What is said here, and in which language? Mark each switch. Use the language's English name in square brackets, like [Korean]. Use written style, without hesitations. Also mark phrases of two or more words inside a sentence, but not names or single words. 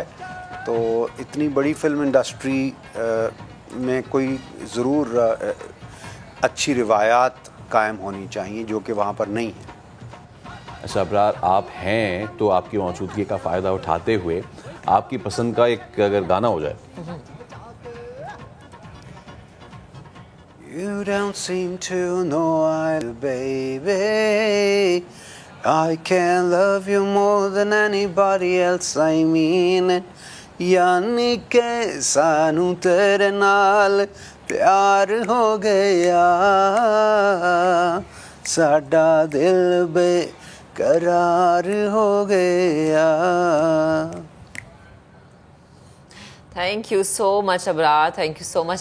[Hindi] तो इतनी बड़ी फिल्म इंडस्ट्री में कोई ज़रूर अच्छी रिवायात कायम होनी चाहिए, जो कि वहाँ पर नहीं है। अच्छा अबरार, आप हैं तो आपकी मौजूदगी का फ़ायदा उठाते हुए आपकी पसंद का एक अगर गाना हो जाए। [English] You don't seem to know I do, baby. I can love you more than anybody else, I mean it. [Punjabi] ਯਾਨੀ ਕੇ ਸਾਨੂੰ ਤੇਰੇ ਨਾਲ ਪਿਆਰ ਹੋ ਗਿਆ, ਸਾਡਾ ਦਿਲ ਬੇਕਰਾਰ ਹੋ ਗਿਆ। [English] Thank you so much Abrar, thank you so much.